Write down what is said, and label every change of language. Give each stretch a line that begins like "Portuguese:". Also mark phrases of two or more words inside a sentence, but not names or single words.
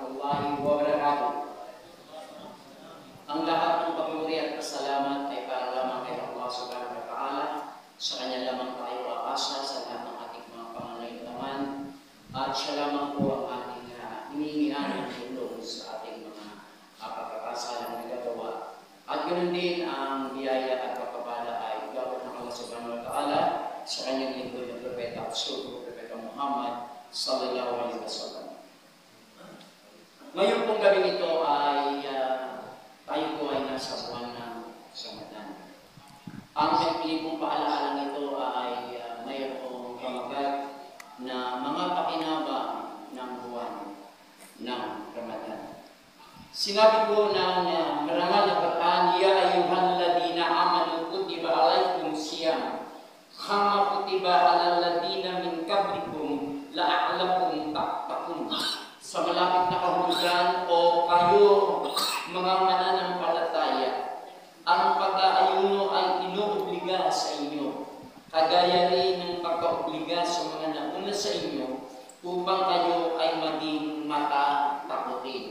Arabic: ورحمة الله وبركاته.
Filipino: Ang lahat ng papuri at pasalamat ay para lamang kay Allah
Arabic: سبحانه وتعالى.
Filipino: Sa Kanya lamang tayo aasa sa lahat ng ating mga pangangailangan. At siya lamang po ang ating hinihingian ng tulong sa ating mga pagkakasalang nagagawa. At ganoon din ang biyaya at kapabala ay gawin ng Allah
Arabic: سبحانه وتعالى
Filipino: sa Kanyang lingkod ng Propeta at Sugo, Propeta Muhammad
Arabic: صلى الله عليه وسلم.
Filipino: Ngayon pong gabing ito ay tayo po ay nasa buwan ng Ramadan. Ang pili pong paalaala nito ay mayroong pamagat na mga pakinabang ng buwan ng Ramadan. Sinabi po ng marangal na Quran,
Arabic: يا أيها الذين آمنوا كتب عليكم الصيام كما كتب على الذين من قبلكم لعلكم تتقون.
Filipino: Sa malapit na kahulugan o kayo mga mananampalataya, ang pag-aayuno ay inuobliga sa inyo, kagaya rin ng pagkaobliga sa mga nauna sa inyo, upang kayo ay maging matatakutin.